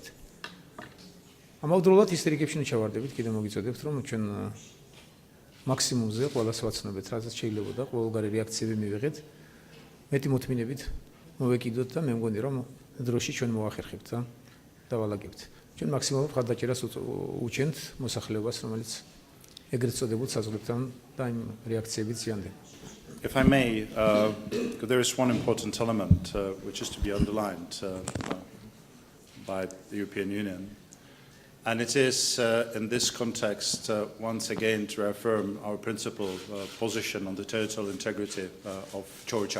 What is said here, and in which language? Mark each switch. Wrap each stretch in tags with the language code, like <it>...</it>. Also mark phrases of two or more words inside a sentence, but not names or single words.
<ka>ამავდროულად ისტორიკებში ჩავარდებით, კიდევ მოგიწოდებთ, რომ ჩვენ მაქსიმუმზე ყველას ვაცნობეთ, რასაც შეიძლება და ყოველგვარი რეაქციები მივიღეთ. მეტი მოთმინებით მოვეკიდოთ და მე მგონი, რომ დროში ჩვენ მოვახერხებთ და დავალაგებთ. ჩვენ მაქსიმალურ ხარდაჭერას უჩენთ მოსახლეობას, რომელიც ეგრეთ წოდებულ საზღვრებთან და იმ რეაქციებით ზიანდება.</ka> <en>If I may, there is one important element which is to be underlined by the European Union, and it is in this context once again to reaffirm our principal position on the territorial integrity of Georgia.</en>